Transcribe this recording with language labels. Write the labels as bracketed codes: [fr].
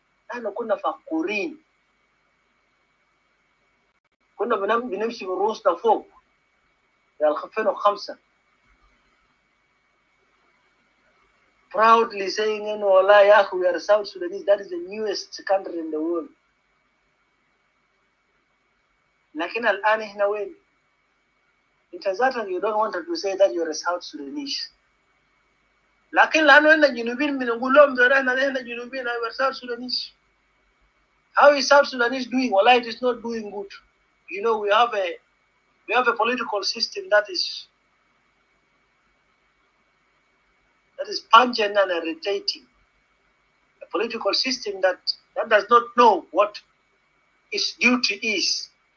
[ar] احنا كنا فقورين، كنا بنمشي برؤوسنا فوق في [en] 2005 proudly saying [ar] انه والله يا اخي [en] we are South Sudanese, that is the newest country in the world. [ar] لكن الان احنا وين؟ انت ذاتك [en] you don't want to say that you are a South Sudanese. [ar] لكن لانه احنا جنوبيين بنقول لهم ده احنا جنوبيين [en] we are South Sudanese. How is South Sudanese doing? Well, it is not doing good. You know, we have a political system that is pungent and irritating. A political system that does not know what its duty is.